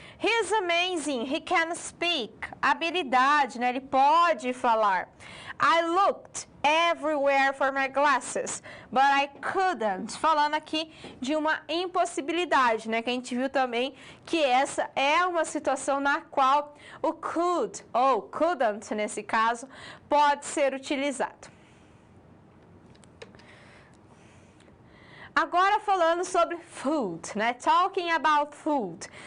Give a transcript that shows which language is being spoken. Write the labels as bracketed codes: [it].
[en] He's amazing, he can speak. [pt] Habilidade, né, ele pode falar. [en] I looked everywhere for my glasses, but I couldn't. [pt] Falando aqui de uma impossibilidade, né, que a gente viu também que essa é uma situação na qual o could ou couldn't, nesse caso, pode ser utilizado. Agora falando sobre food, né? Talking about food.